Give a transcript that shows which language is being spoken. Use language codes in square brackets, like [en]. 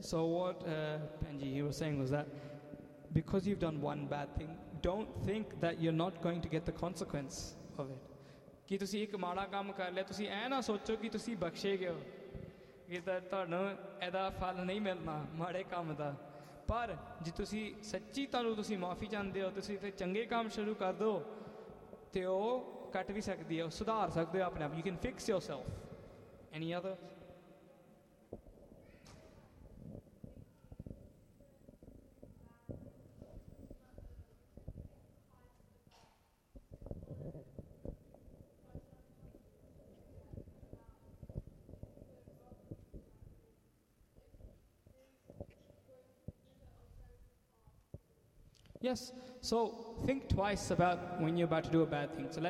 [en] So what Benji, he was saying was that because you've done one bad thing, don't think that you're not going to get the consequence of it. [pa] ਕਿ ਤੁਸੀਂ ਇੱਕ ਮਾੜਾ ਕੰਮ ਕਰ ਲਿਆ, ਤੁਸੀਂ ਇਹ ਨਾ ਸੋਚੋ ਕਿ ਤੁਸੀਂ ਬਖਸ਼ੇਗੇ ਕਿ ਤੁਹਾਨੂੰ ਇਹਦਾ ਫਲ ਨਹੀਂ ਮਿਲਣਾ ਮਾੜੇ ਕੰਮ ਦਾ। ਪਰ ਜੇ ਤੁਸੀਂ ਸੱਚੀ ਤੁਹਾਨੂੰ ਤੁਸੀਂ ਮਾਫ਼ੀ ਚਾਹੁੰਦੇ ਹੋ, ਤੁਸੀਂ ਫਿਰ ਚੰਗੇ ਕੰਮ ਸ਼ੁਰੂ ਕਰ ਦਿਓ ਅਤੇ ਉਹ ਕੱਟ ਵੀ ਸਕਦੀ ਹੈ, ਉਹ ਸੁਧਾਰ ਸਕਦੇ ਹੋ ਆਪਣੇ ਆਪ। [en] You can fix yourself. Any other Yes, so think twice about when you're about to do a bad thing.